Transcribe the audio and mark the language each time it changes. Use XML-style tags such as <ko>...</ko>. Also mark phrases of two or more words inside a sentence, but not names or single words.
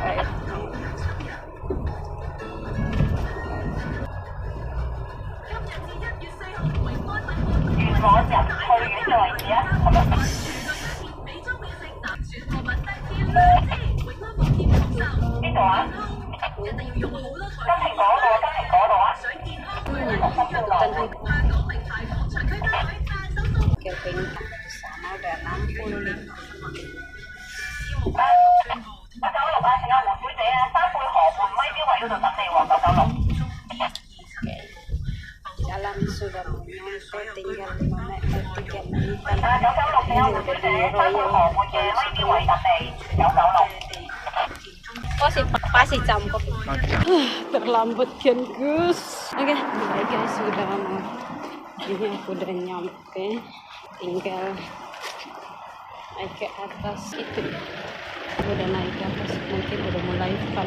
<yue>元朗入去院嘅位置啊，邊度啊？金蘋果度啊！</yue> <id>Kevin sama udah 65.</id> <yue>996啊，請阿黃小姐啊，三貝河畔咪標位嗰度等你喎，996。</yue> <id>Jalan sudah nyampe, tinggal 3 menitan.</id> <yue>996，請阿黃小姐，三貝河畔嘅咪標位等你，996。</yue> <id>Oh si pasti campur. Terlambat kan Gus. Oke, baik guys, sudah mau. Ini aku udah nyampe, tinggal naik ke atas itu. Udah naik ke atas, mungkin udah mulai fun.</id>